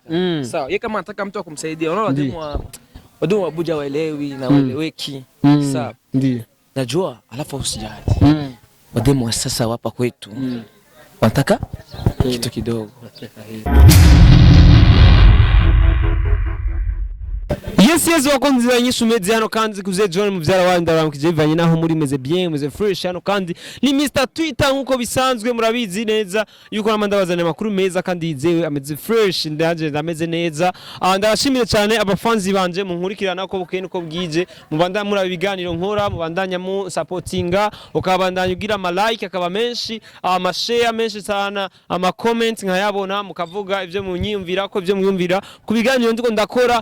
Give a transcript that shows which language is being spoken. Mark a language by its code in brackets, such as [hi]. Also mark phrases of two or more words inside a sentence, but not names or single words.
[sw] Sawa, yeye kama anataka mtu akumsaidia, unaona wademu wa Abuja waelewi na waeleweki. Sawa. Ndio. Najua, alafu usijali. Wademu wa sasa wapa kwetu. Wanataka kitu kidogo. [rn] Yes, wakunzi wa Nyishu Media hano kandi kuze John muvyara wa ndaramukije bivanye naho muri meze bien meze fresh hano kandi ni Mr Twitter nkuko bisanzwe murabizi neza yuko namandabazana makuru meza kandi yizewe ameze fresh ndaje ndameze neza. Ndashimire cyane abafanzi banje munkurikirana ko bukene uko bwije mubanda muri abiganiro nkora mubandanya mu supportinga ukabandanya ugira ama like akaba menshi ama share menshi sana ama comment nkayabona mukavuga ivyo munyiyumvira ko ivyo muyumvira kubiganiro ndiko ndakora.